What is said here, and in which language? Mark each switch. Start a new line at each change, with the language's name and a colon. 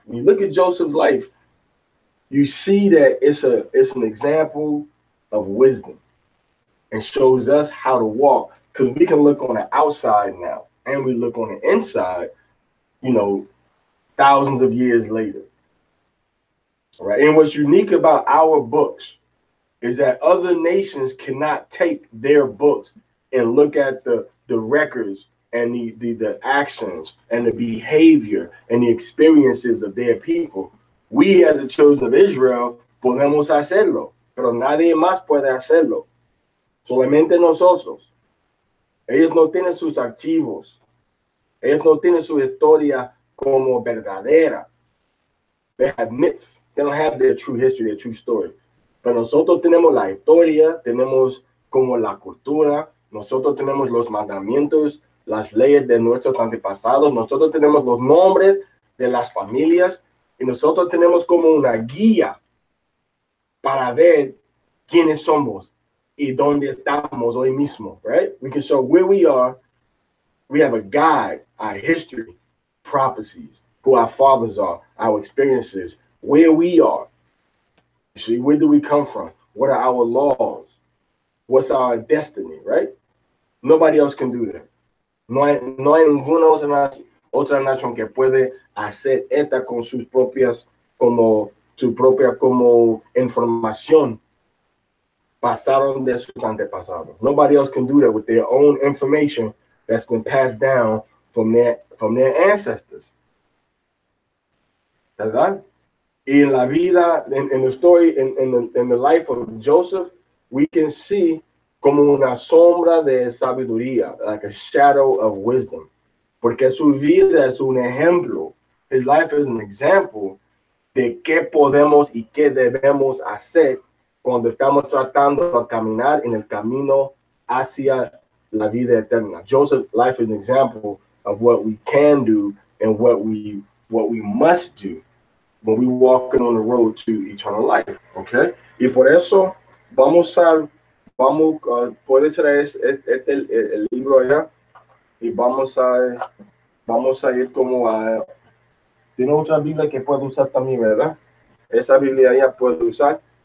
English: When you look at Joseph's life, you see that it's an example of wisdom and shows us how to walk, because we can look on the outside now and we look on the inside, you know, thousands of years later. All right. And what's unique about our books is that other nations cannot take their books and look at the records and the actions and the behavior and the experiences of their people. We as the children of Israel
Spanish: podemos hacerlo, pero nadie más puede hacerlo. Solamente nosotros. Ellos no tienen sus archivos. Ellos no tienen su historia como verdadera.
English: They have myths. They don't have their true history, their true story.
Spanish: Pero nosotros tenemos la historia, tenemos como la cultura, nosotros tenemos los mandamientos, las leyes de nuestros antepasados, nosotros tenemos los nombres de las familias y nosotros tenemos como una guía para ver quiénes somos y dónde estamos hoy mismo, right?
English: We can show where we are. We have a guide, our history, prophecies, who our fathers are, our experiences, where we are. You see, where do we come from? What are our laws? What's our destiny, right? Nobody else can do that.
Spanish: No hay ninguna otra nación que puede hacer esta con sus propias, como su propia como información pasaron de sus antepasados.
English: Nobody else can do that with their own information that's been passed down from their ancestors.
Spanish: ¿Verdad? Y en la vida,
English: in the story, in the life of Joseph, we can see
Spanish: como una sombra de sabiduría,
English: like a shadow of wisdom.
Spanish: Porque su vida es un ejemplo.
English: His life is an example
Spanish: de qué podemos y qué debemos hacer cuando estamos tratando de caminar en el camino hacia la vida eterna.
English: Joseph's life is an example of what we can do and what we must do when we walking on the road to eternal life. Okay?
Spanish: Y por eso puede traer el libro allá y vamos a ir como a... Tiene otra Biblia que puede usar también, ¿verdad? Esa Biblia allá puede usar.